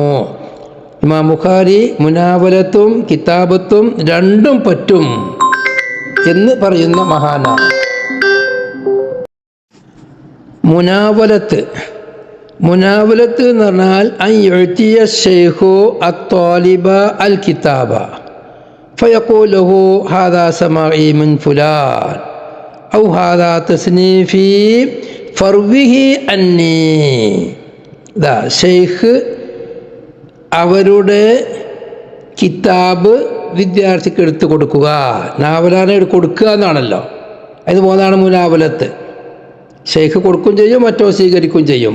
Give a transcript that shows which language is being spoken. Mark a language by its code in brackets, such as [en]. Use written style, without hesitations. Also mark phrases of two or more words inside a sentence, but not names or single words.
[ml] ഇമാം ബുഖാരി മുനാവലത്തും കിതാബത്തും രണ്ടും പറ്റും എന്ന് പറയുന്ന മഹാനാണ്. മുനാവലത്ത് എന്ന് പറഞ്ഞാൽ [ar] أن يعطي الشيخ الطالب الكتاب فيقول له هذا سماعي من فلان أو هذا تصنيفي فروه عني. [ml] ഷെയ്ഖ് അവരുടെ കിതാബ് വിദ്യാർത്ഥിക്ക് എടുത്തു കൊടുക്കുക, നാവലാനെ കൊടുക്കുക എന്നാണല്ലോ. അതുപോലെയാണ് മുനാവലത്ത്. ഷെയ്ഖ് കൊടുക്കുകയും ചെയ്യും, മറ്റോ സ്വീകരിക്കുകയും ചെയ്യും.